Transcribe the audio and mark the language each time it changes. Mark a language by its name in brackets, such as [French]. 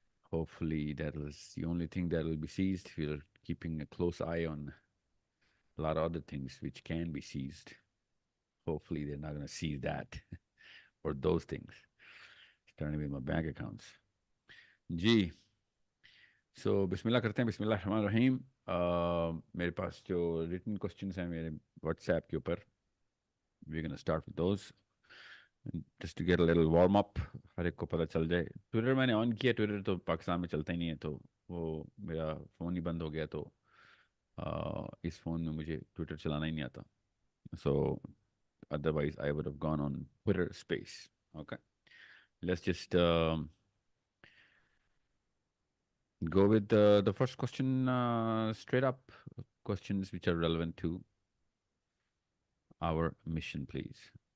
[English] Hopefully, that is the only thing that will be seized. We're keeping a close eye on a lot of other things which can be seized. Hopefully, they're not going to seize that or those things. Starting with my bank accounts. [Hindi] Ji, so बिस्मिल्लाह करते हैं. बिस्मिल्लाह रहमान रहीम. मेरे पास जो [English] written questions [Hindi] हैं मेरे [English] WhatsApp [Hindi] के ऊपर, [English] we're going to start with those. Just to get a little warm up, [Hindi] हर एक को पता चल जाए. ट्विटर मैंने ऑन किया. ट्विटर तो पाकिस्तान में चलता ही नहीं है, तो वो मेरा फ़ोन ही बंद हो गया. तो इस फ़ोन में मुझे ट्विटर चलाना ही नहीं आता. [English] So otherwise I would have gone on Twitter space. Okay, let's just go with the first question, straight up questions which are relevant to our mission, please.